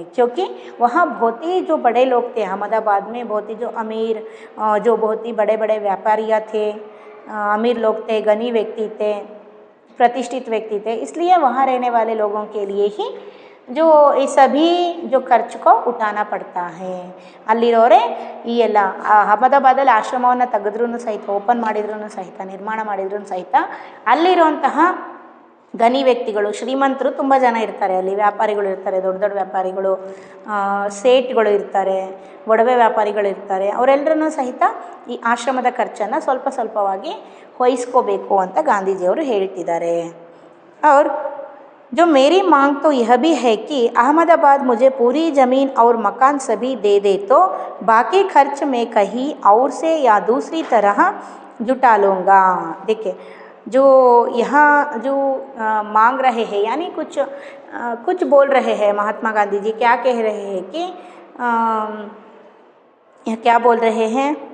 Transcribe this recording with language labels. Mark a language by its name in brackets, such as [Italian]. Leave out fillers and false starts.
[Hindi] क्योंकि वहाँ बहुत ही जो बड़े लोग थे अहमदाबाद में, बहुत ही जो अमीर, जो बहुत ही बड़े बड़े व्यापारियाँ थे, अमीर लोग थे, गनी व्यक्ति थे, प्रतिष्ठित व्यक्ति थे, इसलिए वहाँ रहने वाले लोगों के लिए ही जो ये सभी जो खर्च को उठाना पड़ता है. [Kannada] ಅಲ್ಲಿರೋರೆ ಈ ಎಲ್ಲ ಅಹಮದಾಬಾದಲ್ಲಿ ಆಶ್ರಮವನ್ನು ತೆಗೆದ್ರೂ ಸಹಿತ, ಓಪನ್ ಮಾಡಿದ್ರೂ ಸಹಿತ, ನಿರ್ಮಾಣ ಮಾಡಿದ್ರೂ ಸಹಿತ ಅಲ್ಲಿರುವಂತಹ ಧನಿ ವ್ಯಕ್ತಿಗಳು, ಶ್ರೀಮಂತರು ತುಂಬ ಜನ ಇರ್ತಾರೆ ಅಲ್ಲಿ. ವ್ಯಾಪಾರಿಗಳು ಇರ್ತಾರೆ, ದೊಡ್ಡ ದೊಡ್ಡ ವ್ಯಾಪಾರಿಗಳು, ಸೇಟ್ಗಳು ಇರ್ತಾರೆ, ಒಡವೆ ವ್ಯಾಪಾರಿಗಳು ಇರ್ತಾರೆ. ಅವರೆಲ್ಲರೂ ಸಹಿತ ಈ ಆಶ್ರಮದ ಖರ್ಚನ್ನು ಸ್ವಲ್ಪ ಸ್ವಲ್ಪವಾಗಿ ವಹಿಸ್ಕೋಬೇಕು ಅಂತ ಗಾಂಧೀಜಿಯವರು ಹೇಳ್ತಿದ್ದಾರೆ. [Hindi] और जो मेरी मांग तो यह भी है कि अहमदाबाद मुझे पूरी ज़मीन और मकान सभी दे दे तो बाकी खर्च मैं कहीं और से या दूसरी तरह जुटा लूँगा. देखिए, जो यहाँ जो मांग रहे हैं, यानी कुछ बोल रहे हैं महात्मा गांधी जी, क्या कह रहे हैं कि क्या बोल रहे हैं,